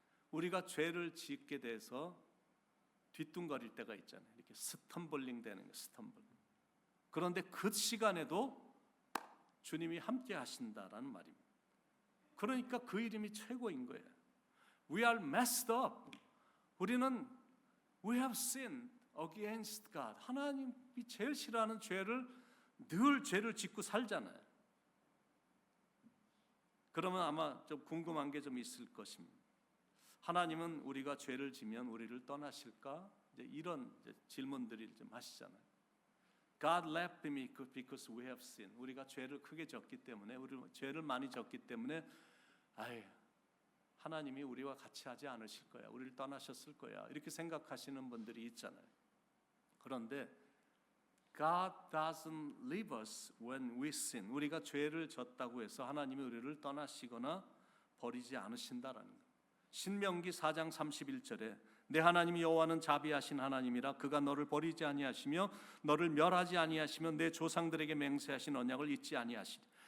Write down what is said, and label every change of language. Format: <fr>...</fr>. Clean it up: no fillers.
<ko>우리가 죄를 짓게 돼서 뒤뚱거릴 때가 있잖아요. 이렇게 스텀블링 되는 거, 스텀블. 그런데 그 시간에도 주님이 함께 하신다라는 말입니다. 그러니까 그 이름이 최고인 거예요.</ko> <en>We are messed up.</en> <ko>우리는</ko> <en>we have sinned against God.</en> <ko>하나님이 제일 싫어하는 죄를 늘 죄를 짓고 살잖아요. 그러면 아마 좀 궁금한 게 좀 있을 것입니다. 하나님은 우리가 죄를 지면 우리를 떠나실까? 이런 질문들을 좀 하시잖아요.</ko> <en>God left me because we have sinned.</en> <ko>우리가 죄를 크게 졌기 때문에, 죄를 많이 졌기 때문에, 하나님이 우리와 같이 하지 않으실 거야. 우리를 떠나셨을 거야. 이렇게 생각하시는 분들이 있잖아요. 그런데</ko> <en>God doesn't leave us when we sin.</en> <ko>우리가 죄를 졌다고 해서 하나님이 우리를 떠나시거나 버리지 않으신다라는 것. 신명기 4장 31절에 내 하나님 여호와는 자비하신 하나님이라 그가 너를 버리지 아니하시며 너를 멸하지 아니하시며 내 조상들에게 맹세하신 언약을 잊지 아니하시리.</ko>